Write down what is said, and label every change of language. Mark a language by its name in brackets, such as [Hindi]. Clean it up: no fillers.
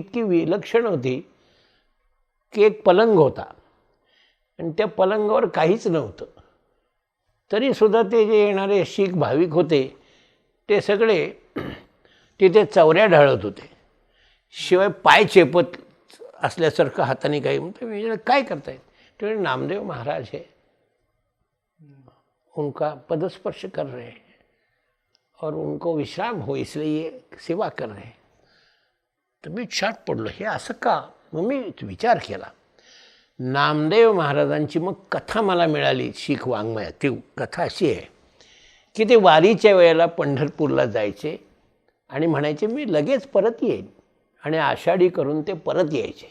[Marathi] ती इतकी विलक्षण होती की एक पलंग होता आणि त्या पलंगावर काहीच नव्हतं. तरीसुद्धा ते जे येणारे शीख भाविक होते ते सगळे तिथे चवऱ्या ढाळत होते, शिवाय पाय चेपत असल्यासारखं हाताने काही. म्हणतो मी काय करतायत? [Hindi] ते नामदेव महाराज है, उनका पदस्पर्श कर रहे हैं और उनको विश्राम हो इसलिए ये सेवा कर रहे हैं. [Marathi] तर मी छाट पडलो, हे असं का? मग मी विचार केला. नामदेव महाराजांची मग कथा मला मिळाली शीख वाङ्मयात. ती कथा अशी आहे की ते वारीच्या वेळेला पंढरपूरला जायचे आणि म्हणायचे मी लगेच परत येईन, आणि आषाढी करून ते परत यायचे.